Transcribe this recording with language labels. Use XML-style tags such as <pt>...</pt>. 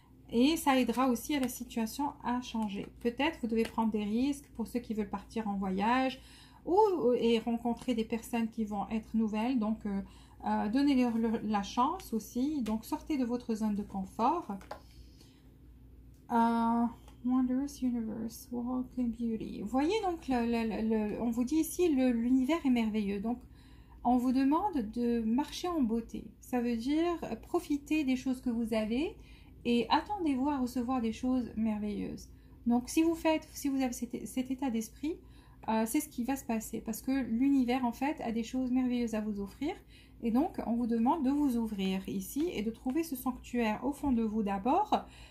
<fr>Et ça aidera aussi à la situation à changer. Peut-être vous devez prendre des risques pour ceux qui veulent partir en voyage, et rencontrer des personnes qui vont être nouvelles, donc donnez-leur la chance aussi, donc sortez de votre zone de confort.</fr> <en>Wondrous Universe, Walk in Beauty.</en> <fr>Vous voyez donc, on vous dit ici l'univers est merveilleux, donc on vous demande de marcher en beauté, ça veut dire profiter des choses que vous avez et attendez-vous à recevoir des choses merveilleuses. Donc si vous avez cet état d'esprit, c'est ce qui va se passer parce que l'univers en fait a des choses merveilleuses à vous offrir et donc on vous demande de vous ouvrir ici et de trouver ce sanctuaire au fond de vous d'abord.</fr>